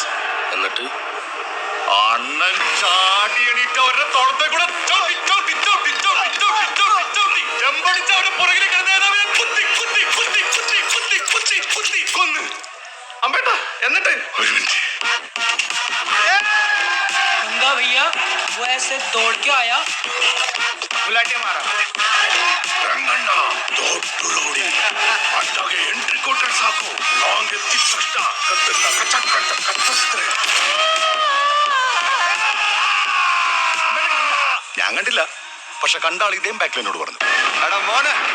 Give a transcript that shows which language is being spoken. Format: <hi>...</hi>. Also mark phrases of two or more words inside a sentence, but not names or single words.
<ml>എന്നിട്ട് അണ്ണൻ ചാടി എണീറ്റ് അവരുടെ തോളത്തെ കൂടെ ചെമ്പടിച്ച് അവരുടെ പുറകിൽ കിടന്നവനെ കുത്തി കുത്തി കുത്തി കുത്തി കുത്തി കുത്തി കുത്തി കൊന്ന്. അമ്പേട്ടാ എന്നിട്ട് ഒരു മിനിറ്റ്.</ml> <hi>गंगा भैया वो ऐसे दौड़ के आया, गुलाटे मारा.</hi> <kn>ರಂಗಣ್ಣ ದೊಡ್ಡೋಡಿ ಅಟ್ಟಾಗೆ ಎಂಟ್ರಿ ಕೊಟ್ರೆ ಸಾಕು. ಲಾಂಗ್ ಎತ್ತಿದ ತಕ್ಷಣ ಕತ್ತನ್ನ ಕಚಕ್ ಅಂತ ಕತ್ತಿಸ್ತಾರೆ.</kn> <ml>ഞാൻ കണ്ടില്ല, പക്ഷെ കണ്ട ആൾ ഇതേം ബാക്കിൽ എന്നോട് പറഞ്ഞു. എടാ മോനെ</ml>